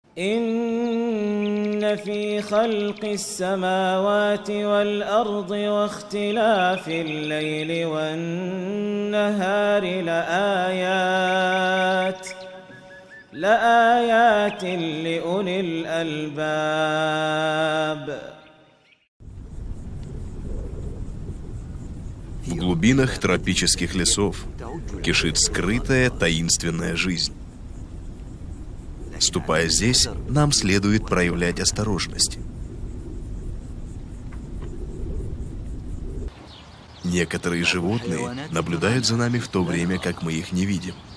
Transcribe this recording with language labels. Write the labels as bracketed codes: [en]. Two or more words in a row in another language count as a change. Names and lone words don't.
[ar] إن في خلق السماوات والأرض واختلاف الليل والنهار لآيات لأولي الألباب. [ru] В глубинах тропических лесов кишит скрытая таинственная жизнь. Ступая здесь, нам следует проявлять осторожность. Некоторые животные наблюдают за нами в то время, как мы их не видим.